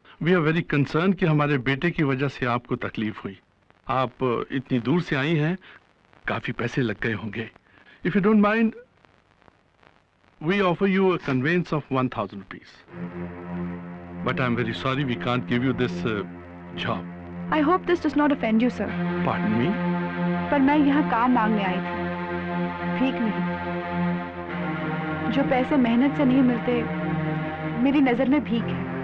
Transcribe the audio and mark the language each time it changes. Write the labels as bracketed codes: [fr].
[en] We are very concerned [hi] कि हमारे बेटे की वजह से आपको तकलीफ हुई। आप इतनी दूर से आई हैं, काफी पैसे लग गए होंगे। [en] If you don't mind, we offer you a conveyance of 1,000 rupees. But I'm very sorry we can't give you this job. I hope this does not offend you, sir. Pardon me? [hi] पर मैं यहाँ काम मांगने आई थी, भीख नहीं। जो पैसे मेहनत से नहीं मिलते, मेरी नजर में भीख है।